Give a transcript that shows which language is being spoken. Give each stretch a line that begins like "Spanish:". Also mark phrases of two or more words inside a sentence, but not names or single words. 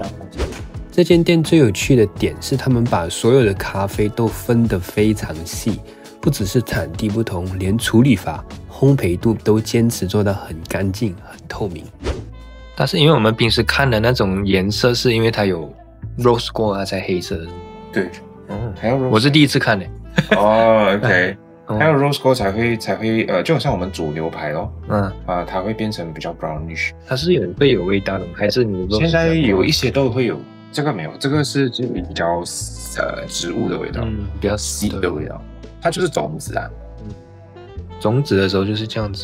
Chinese: 這間店最有趣的點是，他們把所有的咖啡都分得非常細，不只是產地不同，連處理法、烘焙度都堅持做到很乾淨、很透明。但是因為我們平時看的那種顏色，是因為它有 roast 過它才黑色的。对，還有 roast。我是第一次看的。哦 ，OK。 還有
English: rose gold
Chinese: 才會就好像我們煮牛排咯，它會變成比較 brownish。它是會有味道的吗？還是你現在有一些都會有，這個沒有，這個是就比較植物的味道，比較細的味道，它就是種子啊。種子的時候就是這樣子，